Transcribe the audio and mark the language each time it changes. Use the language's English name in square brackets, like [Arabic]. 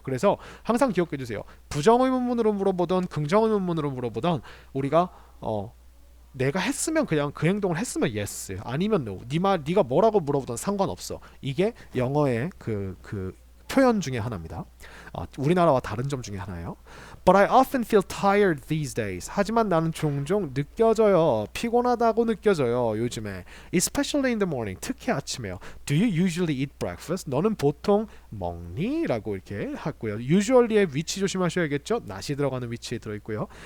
[Korean] 그래서 항상 기억해 주세요. 부정의문문으로 물어보던 긍정의문문으로 물어보던 우리가 내가 했으면 그냥 그 행동을 했으면 yes, 아니면 no. 네가 뭐라고 물어보던 상관없어. 이게 영어의 그 표현 중에 하나입니다. 우리나라와 다른 점 중에 하나예요. [English] But I often feel tired these days. [Korean] 하지만 나는 종종 느껴져요. 피곤하다고 느껴져요. 요즘에. [English] Especially in the morning. [Korean] 특히 아침에요. [English] Do you usually eat breakfast? [Korean] 너는 보통 먹니? 라고 이렇게 하고요. usually의 위치 조심하셔야겠죠? not이 들어가는 위치에 들어있고요.